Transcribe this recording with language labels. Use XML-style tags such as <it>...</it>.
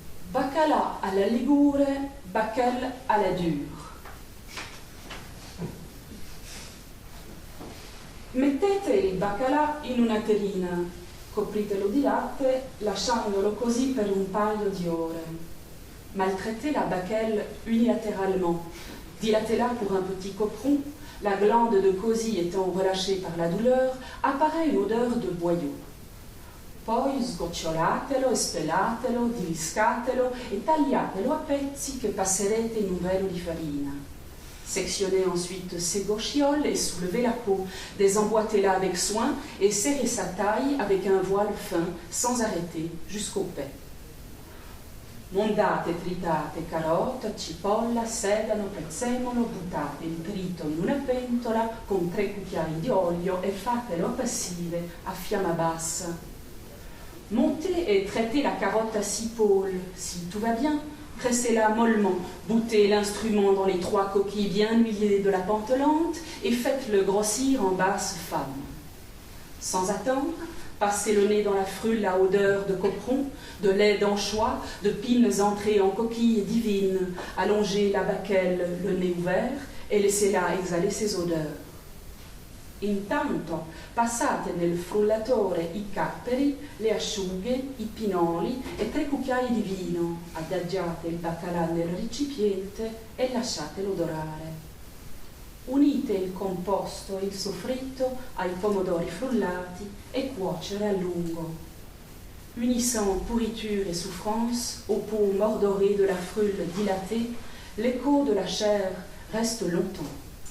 <it>Baccalà alla ligure, baccel alla dure. Mettete il baccalà in una terrina, copritelo di latte, lasciandolo così per un paio di ore.</it> <fr>Maltraitez la baccelle unilatéralement, dilatez-la pour un petit coperon, la glande de cosy étant relâchée par la douleur, apparaît une odeur de boyau.</fr> <it>Poi sgocciolatelo, spelatelo, diliscatelo e tagliatelo a pezzi che passerete in un velo di farina.</it> <fr>Sectionnez ensuite ses gauchioles et soulevez la peau, désemboîtez-la avec soin et serrez sa taille avec un voile fin, sans arrêter, jusqu'au pet.</fr> <it>Mondate e tritate carota, cipolla, sedano, prezzemolo, buttate il trito in una pentola con 3 cucchiai di olio e fatelo appassire a fiamma bassa.</it> <fr>Montez et traitez la carotte à 6 pôles. Si tout va bien, pressez-la mollement, boutez l'instrument dans les 3 coquilles bien huilées de la pentelante et faites-le grossir en basse femme. Sans attendre, passez le nez dans la frulle à odeur de coperon, de lait d'anchois, de pines entrées en coquilles divines. Allongez la baquelle, le nez ouvert, et laissez-la exhaler ses odeurs.</fr> <it>Intanto passate nel frullatore i capperi, le asciughe, i pinoli e 3 cucchiai di vino, adagiate il baccalà nel recipiente e lasciatelo dorare. Unite il composto, il soffritto, ai pomodori frullati e cuocere a lungo.</it> <fr>Unissant pourriture et souffrance aux peaux mordorées de la frulle dilatée, l'écho de la chair reste longtemps.</fr>